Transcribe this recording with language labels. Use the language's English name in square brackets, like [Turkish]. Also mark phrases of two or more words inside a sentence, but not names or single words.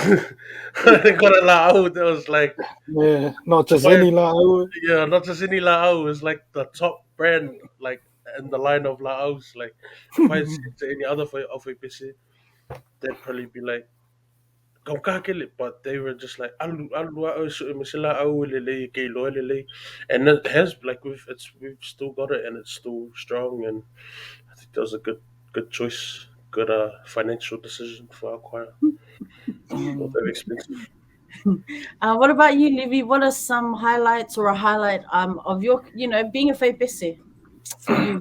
[English] I went and got a la'au that was like Yeah, not just five, any la'au. yeah, not just any la'au, it was like the top brand, like in the line of la'aus. Like if I had said to any other of Faipese, they'd probably be like, [Samoan] "Kau kakele," [English] but they were just like, [Samoan] "Alu, alu, alu, so misila au lele, ke loe lele," [English] and it has like we've still got it, and it's still strong, and I think that was a good choice, good financial decision for our choir. Not Mm. that expensive. What about you, Livy? What are some highlights or a highlight of your, being a Faipese for you?